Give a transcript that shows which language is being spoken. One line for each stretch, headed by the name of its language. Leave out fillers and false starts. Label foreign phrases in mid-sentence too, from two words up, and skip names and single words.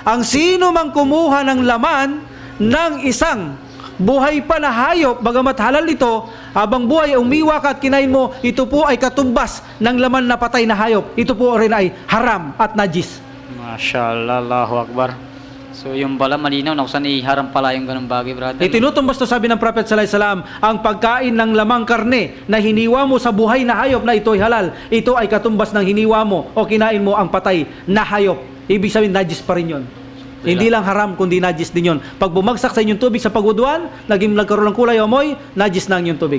Filipino: Ang sino mang kumuha ng laman ng isang buhay pa na hayop, bagamat halal ito, habang buhay, umiwa ka at kinain mo, ito po ay katumbas ng laman na patay na hayop. Ito po rin ay haram at najis.
Arabic: ما شاء الله، الله أكبر.
Filipino: So yung pala malinaw na kung saan iharam pala yung ganung bagay, brother. Itinutumbas to, sabi ng Prophet
Arabic: صلى الله عليه وسلم,
Filipino: ang pagkain ng lamang karne na hiniwa mo sa buhay na hayop na ito ay halal. Ito ay katumbas ng hiniwa mo o kinain mo ang patay na hayop. Ibig sabihin, najis pa rin yun. Hindi lang haram, kundi najis din yun. Pag bumagsak sa inyong tubig sa pagwuduan, nagkaroon ng kulay o amoy, najis na ang inyong tubig.